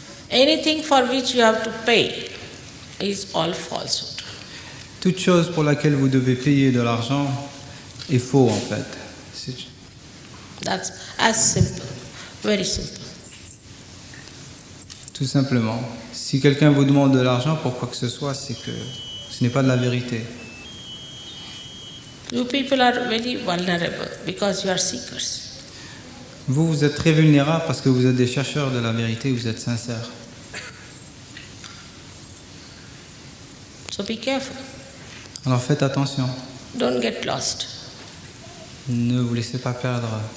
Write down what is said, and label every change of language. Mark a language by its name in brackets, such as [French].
[English] Anything for which you have to pay is all falsehood. [French] Toute chose pour laquelle vous devez payer de l'argent est faux, en fait. [English] That's as simple, very simple. [French] Tout simplement. Si quelqu'un vous demande de l'argent pour quoi que ce soit, c'est que ce n'est pas de la vérité. [English] You people are very vulnerable because you are seekers. [French] Vous êtes très vulnérable parce que vous êtes des chercheurs de la vérité, vous êtes sincères. [English] So be careful. [French] Alors faites attention. [English] Don't get lost. [French] Ne vous laissez pas perdre.